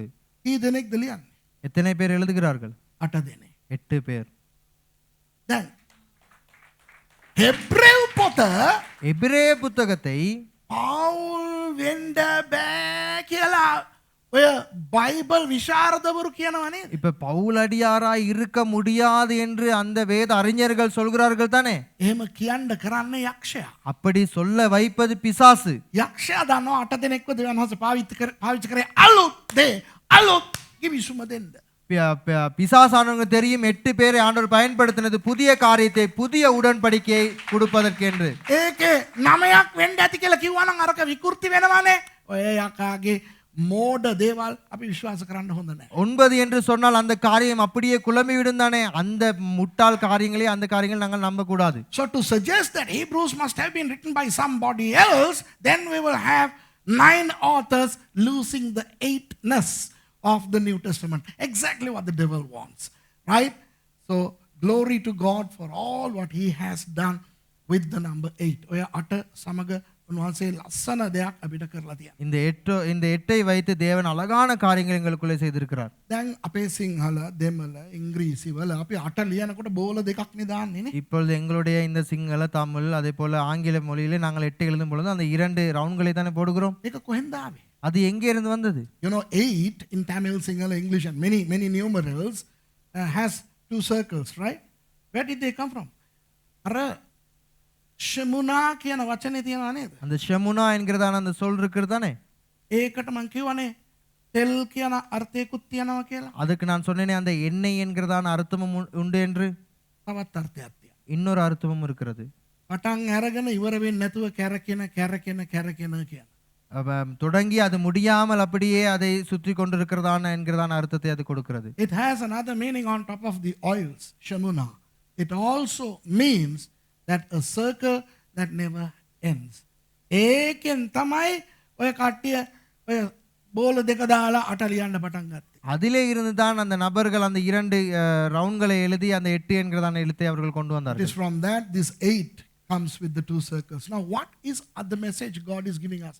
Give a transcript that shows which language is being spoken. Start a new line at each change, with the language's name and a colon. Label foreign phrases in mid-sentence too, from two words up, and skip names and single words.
Sinhala: කී දෙනෙක්ද ලියන්නේ?
Tamil: எத்தனை பேர் எழுதுகிறார்கள்?
Sinhala: 8 දෙනෙක්.
Tamil: 8 பேர்.
Sinhala: දැන් හෙබ්‍රේව් පොත
Tamil: எபிரேய புத்தகத்தை
Sinhala: පවුල් වෙන්න බෑ කියලා ඔය බයිබල් විශාරදවරු කියනවා නේද?
Tamil: இப்ப பவுலடியாராய் இருக்க முடியாது என்று அந்த வேத அறிஞர்கள் சொல்கிறார்கள் தானே.
Sinhala: එහෙම කියන්න කරන්නේ යක්ෂයා.
Tamil: அப்படி சொல்ல வைப்பது பிசாசு.
Sinhala: යක්ෂයා දන්නවා 8 දෙනෙක්ව දෙවියන් වහන්සේ පාවිච්චි කරේ අලුත් කිවිසුම දෙන්න.
Tamil: பிசாசானவங்க தெரியும் 8 பேரை ஆண்டவர் பயன்படுத்தினது புதிய காரியத்தை புதிய உடன்படிக்கையை கொடுப்பதற்கு என்று.
Sinhala: ඒකේ 9ක් වෙන්න ඇති කියලා කිව්වනම් අරක විකෘති වෙනවානේ. ඔය යකාගේ මෝඩ දේවල් අපි විශ්වාස කරන්න හොඳ නැහැ.
Tamil: 9 என்று சொன்னால் அந்த காரியம் அப்படியே குழம்பி விடும் தானே. அந்த முட்டாள் காரியங்களை அந்த காரியங்கள் நாங்கள் நம்ப கூடாது.
English: So to suggest that Hebrews must have been written by somebody else, then we will have 9 authors losing the 8ness of the New Testament. Exactly what the devil wants, right? So glory to God for all what he has done with the number 8.
Sinhala: ඔය 8 සමග උන්වහන්සේ ලස්සන දෙයක් අපිට කරලා තියෙනවා.
Tamil: இந்த 8ஐ வைத்து தேவன் அழகான காரியங்கள் எங்களுக்குள்ளே செய்திருக்கிறார்.
Sinhala: දැන් අපේ සිංහල, දෙමළ, ඉංග්‍රීසි වල අපි 8 ලියනකොට බෝල දෙකක් නේ දාන්නේ නේ.
Tamil: இப்பொழுது எங்களுடைய இந்த சிங்கள தமிழ் அதே போல ஆங்கில மொழியிலே நாங்கள் 8 எழுதும் பொழுது அந்த 2 ரவுண்ட்களை தானே போடுகிறோம்.
Sinhala: ඒක කොහෙන්ද ආවේ?
Tamil: அது எங்கே இருந்து வந்தது?
English: You know, 8 in Tamil, Sinhala, English, and many numerals has 2 circles, right? Where did they come from?
Sinhala: අර ෂමුනා කියන වචනේ තියෙනවා නේද?
Tamil: அந்த ஷமுனா என்கிறதான அந்த சொல் இருக்கிறது தானே.
Sinhala: ඒකට මං කියවනේ තෙල් කියන අර්ථයකුත් තියෙනවා කියලා.
Tamil: அதுக்கு நான் சொன்னேனே அந்த எண்ணெய் என்கிறதான அர்த்தமும் உண்டு என்று.
Sinhala: තවත් අර්ථයක් තියෙනවා.
Tamil: இன்னொரு அர்த்தமும் இருக்கிறது.
Sinhala: පටන් අරගෙන ඉවර වෙන්නේ නැතුව කැරකෙන කියන.
Tamil: தொடங்கி அது முடியாமல் அப்படியே அதை சுற்றி கொண்டிருக்கிறதான என்கிறதான அர்த்தத்தை அது கொடுக்கிறது.
English: It has another meaning on top of the oils, shamuna. It also means that a circle that never ends.
Sinhala: ඒකෙන් තමයි ඔය කට්ටිය ඔය බෝල දෙක දාලා 8 ලියන්න පටන් ගත්තේ.
Tamil: அதிலே இருந்து தான் அந்த நபர்கள் அந்த 2 ரவுண்ட்களை எழுதி அந்த 8 என்கிறதான எழுத்தை அவர்கள் கொண்டு
English: It
Tamil: வந்தார்கள்.
English: is from that this 8 comes with the 2 circles. Now what is the message God is giving us?